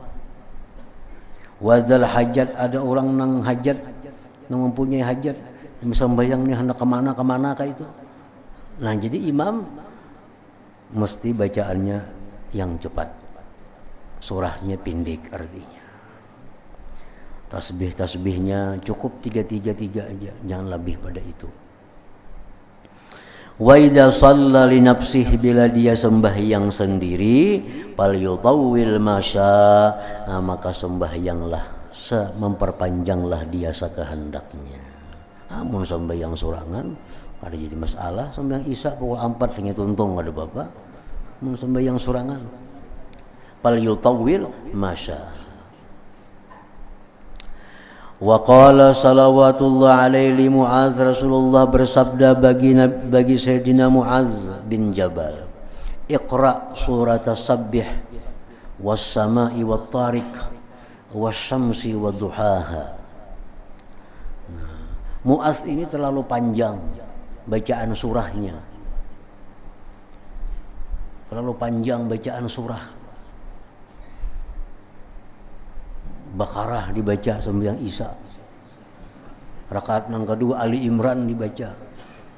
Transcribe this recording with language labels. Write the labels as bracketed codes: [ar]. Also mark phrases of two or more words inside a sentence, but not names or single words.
[bjn] Wadzal hajat, ada orang nang hajat, nang mempunyai hajat, sembahyang ni hendak kemana kah itu. [id] Nah, jadi imam mesti bacaannya yang cepat, surahnya pendek artinya. Tasbihnya cukup 3 aja, jangan lebih pada itu. [ar] وإذا صلى لنفسه, [id] bila dia sembahyang sendiri, [ar] فليطول ما شاء, [id] nah, maka sembahyanglah, memperpanjanglah dia sekehendaknya. [bjn] Amun sembahyang sorangan ada jadi masalah, sembahyang isya pukul 4 sing tuntung ada bapak. Mun sembahyang sorangan [ar] فليطول ما شاء. وقال صلوات الله عليه معاذ, [id] Rasulullah bersabda bagi Sayyidina Mu'az bin Jabal, [ar] اقرأ سورة سبح والسماء والطارق والشمس وضحاها. [id] Mu'az ini terlalu panjang bacaan surahnya, terlalu panjang bacaan surah. Baqarah dibaca sembahyang isya, rakaat yang kedua Ali Imran dibaca.